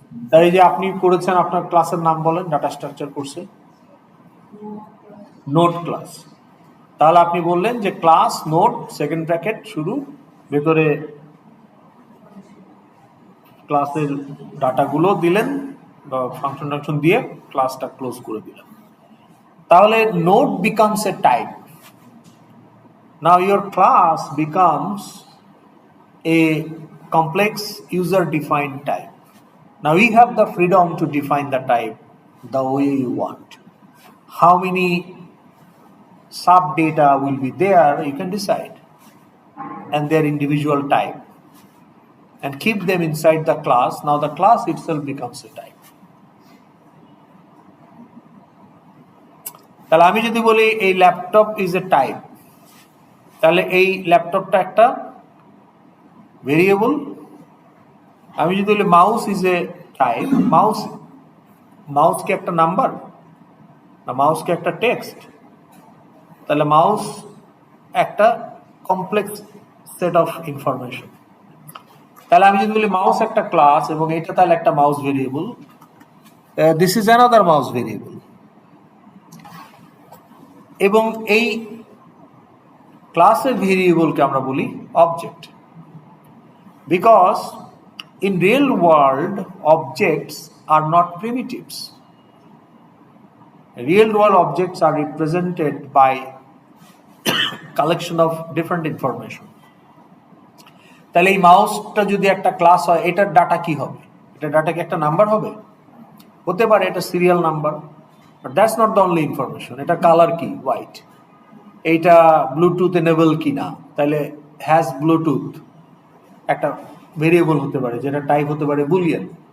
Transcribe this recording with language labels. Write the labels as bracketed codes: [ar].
[bn] তাই যে আপনি করেছেন, আপনার ক্লাসের নাম বলেন। ডাটা স্ট্রাকচার কোর্সে নোট ক্লাস, তাহলে আপনি বললেন যে ক্লাস নোট সেকেন্ড ব্র্যাকেট শুরু, ভেতরে ক্লাসের ডাটাগুলো দিলেন বা ফাংশন টাংশন দিয়ে ক্লাসটা ক্লোজ করে দিলেন। তাহলে note becomes a type. [en] Now your class becomes a complex user defined type. Now we have the freedom to define the type the way you want. How many sub data will be there, you can decide, and their individual type, and keep them inside the class. Now the class itself becomes a type. [bn] তাহলে আমি যদি বলি এই laptop is a type, তাহলে এই ল্যাপটপটা একটা variable. আমি যদি বলি mouse is a type, mouse কি একটা নাম্বার না মাউস কি একটা টেক্সট? তাহলে মাউস একটা কমপ্লেক্স সেট অফ ইনফরমেশন। তাহলে আমি যদি বলি মাউস একটা ক্লাস এবং এটা তাহলে একটা mouse variable, [en] This is another mouse variable. [bn] এবং এই ক্লাসের ভেরিয়েবলকে আমরা বলি object, [en] Because in real world objects are not primitives. Real world objects are represented by collection of different information. [bn] তাহলে এই মাউসটা যদি একটা ক্লাস হয়, এটার ডাটা কি হবে? এটা ডাটা কি একটা নাম্বার হবে? হতে পারে এটা serial number, [en] But that's not the only information. [bn] এটা কালার কি? হোয়াইট। এইটা ব্লুটুথ এনেবল কি না, তাহলে হ্যাজ ব্লুটুথ একটা ভেরিয়েবল হতে পারে, যেটা টাইপ হতে পারে বুলিয়ান।